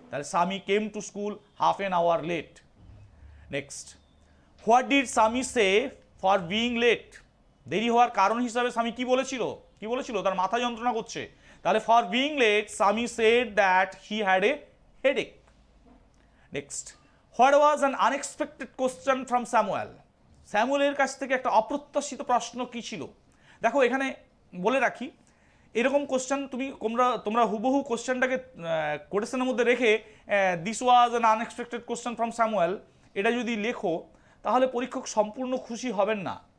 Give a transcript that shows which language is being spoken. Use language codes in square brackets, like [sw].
[en] তাহলে Sami came to school half an hour late. Next, what did Sami say for being late? [bn] দেরি হওয়ার কারণ হিসাবে স্বামী কি বলেছিল? কি বলেছিল? তার মাথা যন্ত্রণা করছে। [en] তাহলে for being late, Sami said that he had a headache. Next, what was an unexpected question from Samuel, [bn] স্যামুয়েলের কাছ থেকে একটা অপ্রত্যাশিত প্রশ্ন কী ছিল। দেখো এখানে বলে রাখি, এরকম কোশ্চেন তোমরা হুবহু কোশ্চেনটাকে কোটেশনের মধ্যে রেখে [en] this was an unexpected question from Samuel [bn] এটা যদি লেখো, তাহলে পরীক্ষক সম্পূর্ণ খুশি হবেন না।